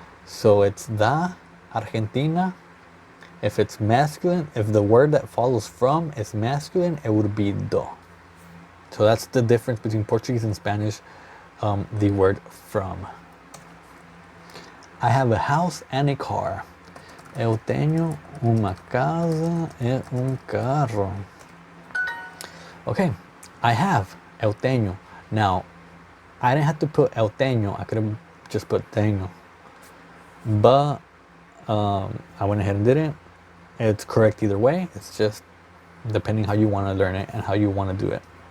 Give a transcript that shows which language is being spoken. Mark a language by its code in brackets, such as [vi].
[en] So it's da Argentina. If it's masculine, if the word that follows from is masculine, it would be do. So that's the difference between Portuguese and Spanish, the word from. I have a house and a car. [pt] Eu tenho uma casa e carro. [en] Okay, I have, [pt] eu tenho. [en] Now, I didn't have to put [pt] eu tenho, [en] I could have just put tenho. But I went ahead and did it. It's correct either way. It's just depending how you want to learn it and how you want to do it.